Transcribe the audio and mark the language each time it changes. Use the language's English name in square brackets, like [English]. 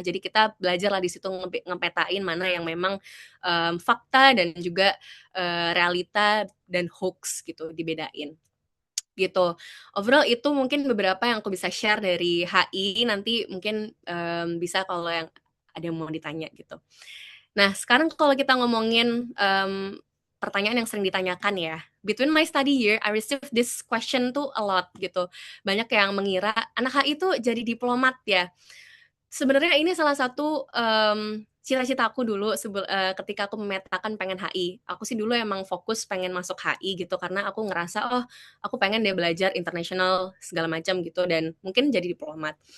[Indonesian] Jadi kita belajar lah di situ ngepetain mana yang memang fakta dan juga realita dan hoax gitu dibedain gitu. Overall itu mungkin beberapa yang aku bisa share dari HI, nanti mungkin bisa kalau yang ada yang mau ditanya gitu. Nah, sekarang kalau kita ngomongin pertanyaan yang sering ditanyakan ya. [English] Between my study year, I received this question tuh a lot gitu. [Indonesian] Banyak yang mengira anak HI itu jadi diplomat ya. Sebenarnya ini salah satu cita-citaku dulu ketika aku memetakan pengen HI. Aku sih dulu emang fokus pengen masuk HI gitu karena aku ngerasa oh aku pengen deh belajar internasional segala macam gitu dan mungkin jadi diplomat.